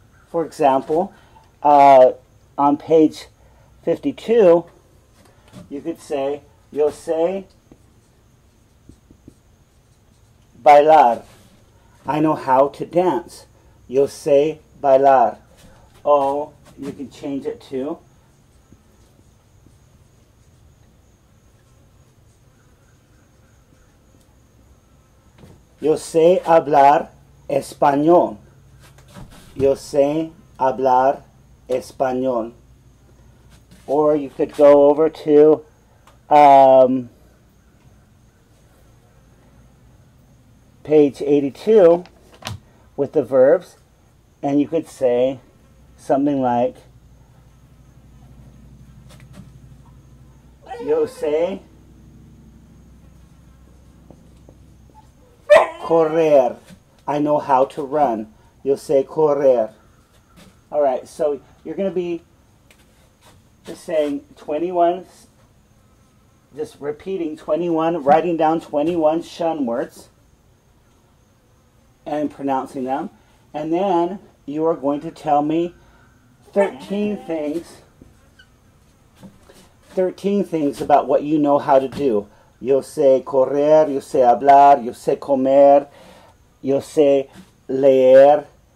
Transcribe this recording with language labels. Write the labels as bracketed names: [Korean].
[English] For example, on page 52, you could say, [Spanish] yo sé bailar. [English] I know how to dance. [Spanish] Yo sé bailar. [English] Oh, you can change it to [Spanish] yo sé hablar español. Yo sé hablar español. [English] Or you could go over to page 82 with the verbs, and you could say something like, [Spanish] yo sé correr. [English] I know how to run. [Spanish] Yo sé correr. [English] All right, so you're going to be just saying 21, just repeating 21, writing down 21 shun words and pronouncing them. And then you are going to tell me 13 things about what you know how to do. [Spanish] Yo sé correr, yo sé hablar, yo sé comer, yo sé leer.